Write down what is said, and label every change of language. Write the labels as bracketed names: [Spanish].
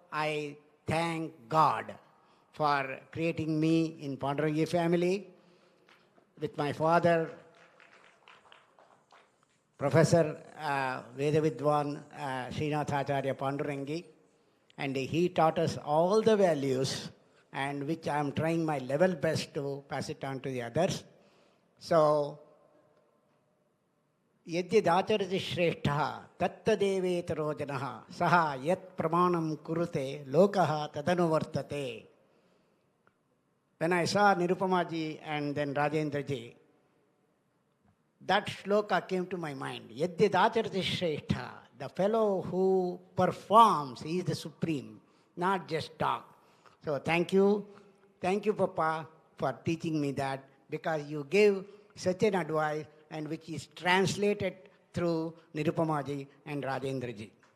[English] I thank God for creating me in Pandurangi family with my father, Professor Vedavidwan Srinath Acharya Pandurangi, and he taught us all the values, and which I am trying my level best to pass it on to the others. [Sanskrit] So, यद्यदाचरति श्रेष्ठः तत्तदेवेतरो जनः सः यत् प्रमाणं कुरुते लोकः तदनुवर्तते. [English] When I saw Nirupama ji and then Rajendra ji, that shloka came to my mind. [Sanskrit] Yadyadacharati shreshtha. [English] The fellow who performs, he is the supreme, not just talk. So thank you, Papa, for teaching me that, because you gave such an advice and which is translated through Nirupama ji and Rajendra ji.